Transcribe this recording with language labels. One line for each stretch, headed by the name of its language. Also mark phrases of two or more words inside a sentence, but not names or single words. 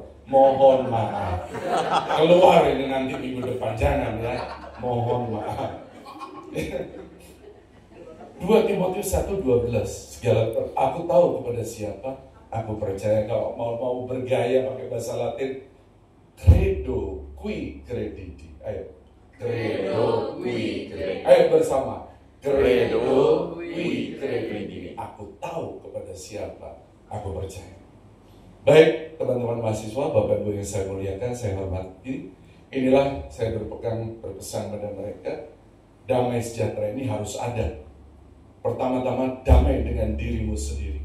Indonesian: Mohon maaf. Keluar ini nanti minggu depan. Jangan ya. Mohon maaf. 2 Timotius 1:12. Aku tahu kepada siapa aku percaya. Kalau mau bergaya pakai bahasa Latin,
Latin: credo qui crediti. Ayo, credo qui crediti.
Indonesian: Ayo bersama,
Latin: credo qui crediti.
Indonesian: Aku tahu kepada siapa aku percaya. Baik teman-teman mahasiswa, Bapak Ibu yang saya muliakan, saya hormati. Inilah saya berpesan pada mereka, damai sejahtera ini harus ada. Pertama-tama damai dengan dirimu sendiri.